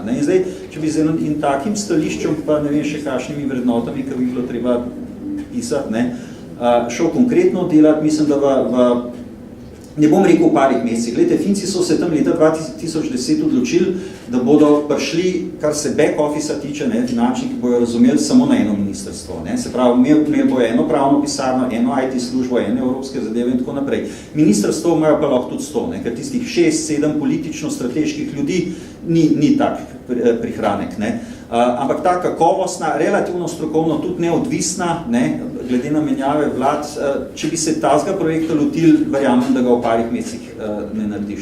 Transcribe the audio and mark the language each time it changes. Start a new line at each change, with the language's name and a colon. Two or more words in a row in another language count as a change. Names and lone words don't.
Slovenian: In zdaj, če bi z enim takim stališčem, pa ne vem še kakšnimi vrednotami, ker bi bilo treba pisati, šel konkretno delati, mislim, da ne bom rekel v parih mesecih. Glejte, Finci so se tam leta 2010 odločili, da bodo prišli, kar se
English: back office-
Slovenian: a tiče, finančniki bojo razumeli samo na eno ministrstvo. Se pravi, imeli bojo eno pravno pisarno, eno IT službo, eno evropske zadeve in tako naprej. Ministrstvo imajo pa lahko tudi 100, ker tistih 6-7 politično-strateških ljudi ni tak prihranek. Ampak ta kakovostna, relativno strokovno, tudi neodvisna, glede na menjave vlad, če bi se tazga projekta lotili, verjamem, da ga v parih mesecih ne narediš.